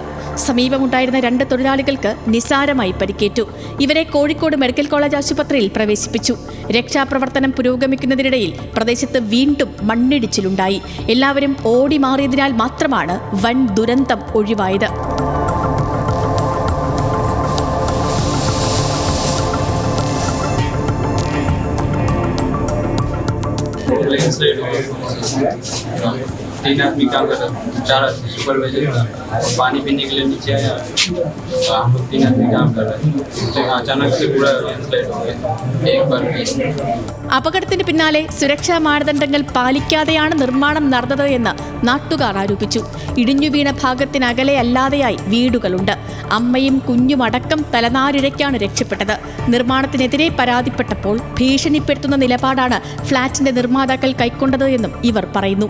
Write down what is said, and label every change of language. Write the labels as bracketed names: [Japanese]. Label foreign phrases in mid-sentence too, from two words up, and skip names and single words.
[Malayalam] സമീപമുണ്ടായിരുന്ന 2 തൊഴിലാളികൾക്ക് നിസാരമായി പരിക്കേറ്റു. ഇവരെ കോഴിക്കോട് മെഡിക്കൽ കോളേജ് ആശുപത്രിയിൽ പ്രവേശിപ്പിച്ചു. രക്ഷാപ്രവർത്തനം പുരോഗമിക്കുന്നതിനിടയിൽ പ്രദേശത്ത് വീണ്ടും മണ്ണിടിച്ചിലുണ്ടായി. എല്ലാവരും ഓടി മാറിയതിനാൽ മാത്രമാണ് വൻ ദുരന്തം ഒഴിവായത്. [Hindi] तीन आदमी काम कर रहे, 4 सुपरवाइजर और पानी पीने के लिए नीचे आया। हम लोग 3 आदमी काम कर रहे थे, अचानक से पूरा लैंडस्लाइड हो गया एक बार। [Malayalam] അപകടത്തിന് പിന്നാലെ സുരക്ഷാ മാനദണ്ഡങ്ങൾ പാലിക്കാതെയാണ് നിർമ്മാണം നടന്നത് എന്ന് നാട്ടുകാർ ആരോപിച്ചു. ഇടിഞ്ഞു വീണ ഭാഗത്തിനകലെ അല്ലാതെയായി വീടുകളുണ്ട്. അമ്മയും കുഞ്ഞും അടക്കം തലനാരിഴയ്ക്കാണ് രക്ഷപ്പെട്ടത്. നിർമ്മാണത്തിനെതിരെ പരാതിപ്പെട്ടപ്പോൾ ഭീഷണിപ്പെടുത്തുന്ന നിലപാടാണ് ഫ്ളാറ്റിന്റെ നിർമ്മാതാക്കൾ കൈക്കൊണ്ടത് എന്നും ഇവർ പറയുന്നു.